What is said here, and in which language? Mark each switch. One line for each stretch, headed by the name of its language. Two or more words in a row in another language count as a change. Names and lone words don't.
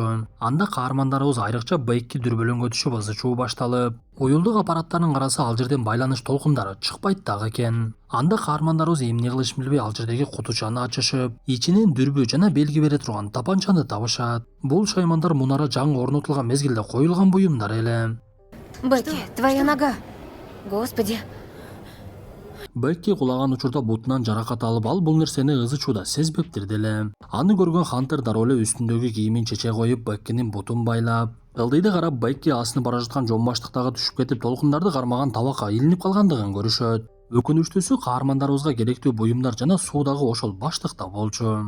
Kyrgyz: Анда каармандарыбыз айрыкча Бекки дүрбөлөңгө түшүп ызы чуу башталып, уюлдук аппараттарын караса ал жерден байланыш толкундары чыкпайт дагы экен. Анда каармандарыбыз эмне кылышын билбей ал жердеги кутучаны ачышып, ичинен дүрбү жана белги бере турган тапанчаны табышат. Бул шаймандар мунара жаңы орнотулган мезгилде коюлган буюмдар эле.
Russian: Бекки, твоя нога. Господи.
Kyrgyz: Бекки кулаган учурда бутунан жаракат алып, ал бул нерсени ызы чууда сезбептир деле. Аны көргөн Хантер дароо эле үстүндөгү кийимин чече коюп, Беккинин бутун байлап, ылдыйды карап Бекки асынып бара жаткан жон баштыктагы түшүп кетип, толкундарды кармаган табакка илинип калгандыгын көрүшөт. Өкүнүчтүүсү каармандарыбызга керектүү буюмдар жана суу дагы ошол баштыкта болчу.